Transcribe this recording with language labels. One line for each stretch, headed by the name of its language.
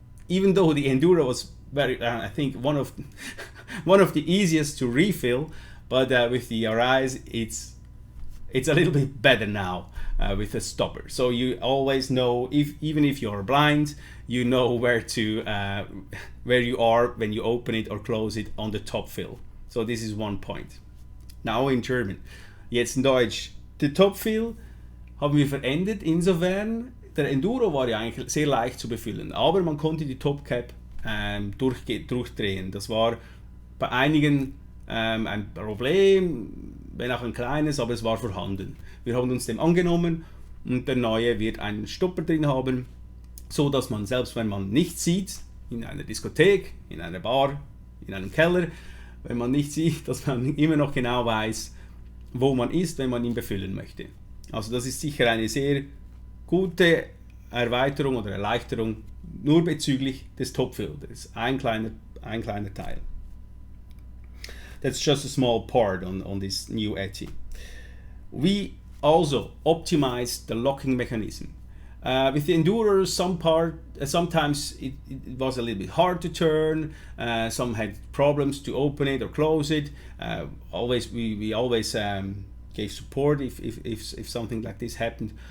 English: Even though the Enduro was I think one of the easiest to refill, but with the Arise it's a little bit better now with a stopper. So you always know, even if you're blind, you know where you are when you open it or close it on the top fill. So this is one point. Now in German.
German: Jetzt in Deutsch. Der Topfill haben wir verändert, insofern, der Enduro war ja eigentlich sehr leicht zu befüllen, aber man konnte die Topcap durchdrehen. Das war bei einigen ein Problem, wenn auch ein kleines, aber es war vorhanden. Wir haben uns dem angenommen und der neue wird einen Stopper drin haben, so dass man, selbst wenn man nichts sieht, in einer Diskothek, in einer Bar, in einem Keller, wenn man nicht sieht, dass man immer noch genau weiß, wo man ist, wenn man ihn befüllen möchte. Also das ist sicher eine sehr gute Erweiterung oder Erleichterung nur bezüglich des Topfill. Das ist ein kleiner Teil.
English: That's just a small part on this new ETI. We also optimized the locking mechanism. With the Enduro, sometimes it was a little bit hard to turn. Some had problems to open it or close it. We always gave support if something like this happened.